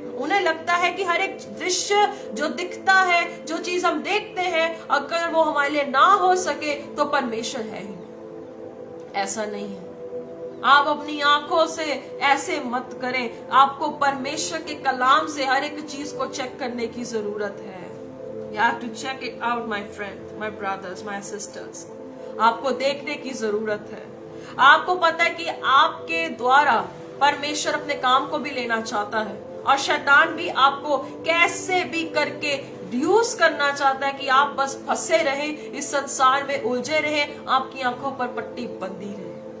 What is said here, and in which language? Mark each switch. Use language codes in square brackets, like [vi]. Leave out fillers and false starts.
[hi] उन्हें लगता है कि हर एक दृश्य जो दिखता है, जो चीज हम देखते हैं, अगर वो हमारे लिए ना हो सके तो परमेश्वर है ही नहीं। ऐसा नहीं है। आप अपनी आंखों से ऐसे मत करें, आपको परमेश्वर के कलाम से हर एक चीज को चेक करने की जरूरत है। [en] You have to check it out, my friend, my brothers, my sisters. [hi] आपको देखने की जरूरत है। आपको पता है कि आपके द्वारा परमेश्वर अपने काम को भी लेना चाहता है और शैतान भी आपको कैसे भी करके यूज करना चाहता है कि आप बस फंसे रहे, इस संसार में उलझे रहे, आपकी आंखों पर पट्टी बंधी रहे।